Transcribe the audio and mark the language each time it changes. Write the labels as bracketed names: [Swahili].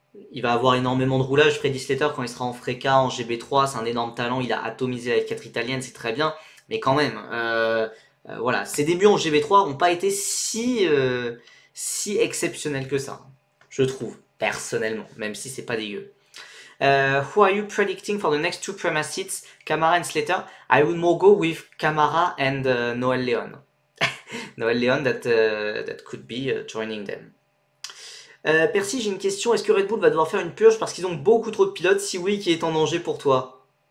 [French] Il va avoir énormément de roulage, Freddy Slater, quand il sera en Freka, en GB3, c'est un énorme talent, il a atomisé la F4 italienne, c'est très bien, mais quand même, voilà, ses débuts en GB3 n'ont pas été si exceptionnels que ça, je trouve, personnellement, même si c'est pas dégueu. [English] Who are you predicting for the next two Prema seats, Camara and Slater? I would more go with Camara and Noel Leon. Noel Leon that could be joining them. [French] Percy, j'ai une question. Est-ce que Red Bull va devoir faire une purge parce qu'ils ont beaucoup trop de pilotes? Si oui, qui est en danger pour toi?